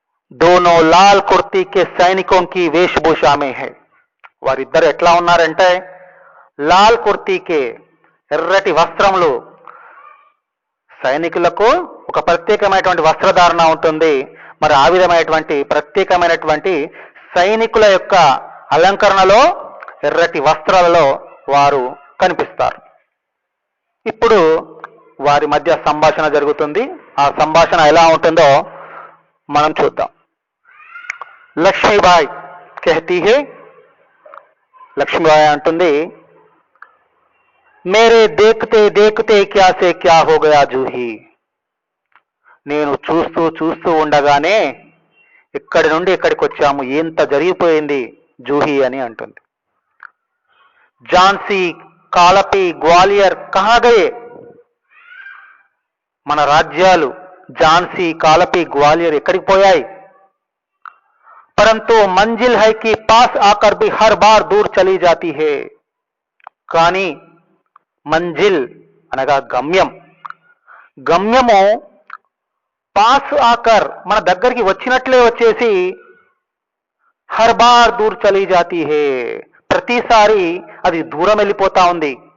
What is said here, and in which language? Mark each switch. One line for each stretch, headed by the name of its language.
Hindi: दोनों लाल कुर्ती के सैनिकों की वेशभूषा में है.
Telugu: వారిద్దరు ఎట్లా ఉన్నారంటే లాల్ కుర్తీకే, ఎర్రటి వస్త్రములు. సైనికులకు ఒక ప్రత్యేకమైనటువంటి వస్త్రధారణ ఉంటుంది. మరి ఆ విధమైనటువంటి ప్రత్యేకమైనటువంటి సైనికుల యొక్క అలంకరణలో, ఎర్రటి వస్త్రాలలో వారు కనిపిస్తారు. ఇప్పుడు వారి మధ్య సంభాషణ జరుగుతుంది. ఆ సంభాషణ ఎలా ఉంటుందో మనం చూద్దాం. లక్ష్మీబాయి
Hindi: कहती है,
Telugu: లక్ష్మీబాయి అంటుంది,
Hindi: मेरे देखते देखते क्या से क्या हो गया జూహీ.
Telugu: నేను చూస్తూ చూస్తూ ఉండగానే ఇక్కడి నుండి ఇక్కడికి వచ్చాము, ఎంత జరిగిపోయింది జూహీ అని అంటుంది.
Hindi: ఝాన్సీ, కాలపి, గ్వాలియర్ కహా గయే.
Telugu: మన రాజ్యాలు ఝాన్సీ, కాలపి, గ్వాలియర్ ఎక్కడికి పోయాయి?
Hindi: परंतु मंजिल है कि पास आकर भी हर बार दूर चली जाती है.
Telugu: కానీ మంజిల్ అనగా గమ్యం, గమ్యము
Hindi: పాస్ ఆకర్
Telugu: మన దగ్గరికి వచ్చినట్లే వచ్చేసి
Hindi: హర్ బార్ దూర్ చలీ జాతీ హే,
Telugu: ప్రతిసారి అది దూరం వెళ్ళిపోతా ఉంది.